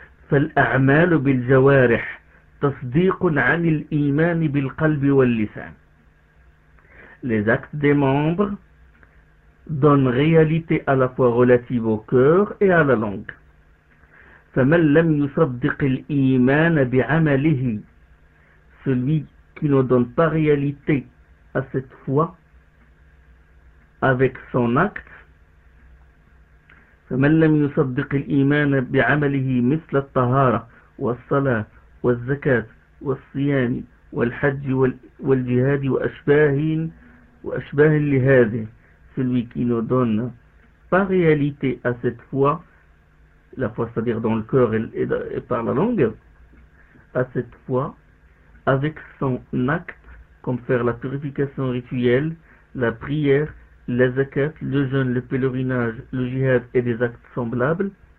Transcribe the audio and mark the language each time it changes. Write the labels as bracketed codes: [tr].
[ar] فَالْأَعْمَالُ بِالْجَوَارِحِ تَصْدِيقٌ عَنِ الْإِيمَانِ بِالْقَلْبِ وَاللِّسَانِ. [fr] Les actes des membres donnent réalité à la fois relative au cœur et à la langue. [ar] فَمَنْ لَمْ يُصَدِّقِ الْإِيمَانَ بِعَمَلِهِ. [fr] Celui qui ne donne pas réalité à cette foi avec son acte, [ar] فمن لم يصدق الإيمان بعمله مثل الطهارة والصلاة والزكاة والصيام والحج والجهاد وأشباه لهذه. [fr] Celui qui ne donne pas réalité à cette foi, la foi c'est-à-dire dans le cœur et par la langue, à cette foi avec son acte, comme faire la purification rituelle, la prière, la zakat, le jeûne, le pèlerinage, le jihad et des actes semblables.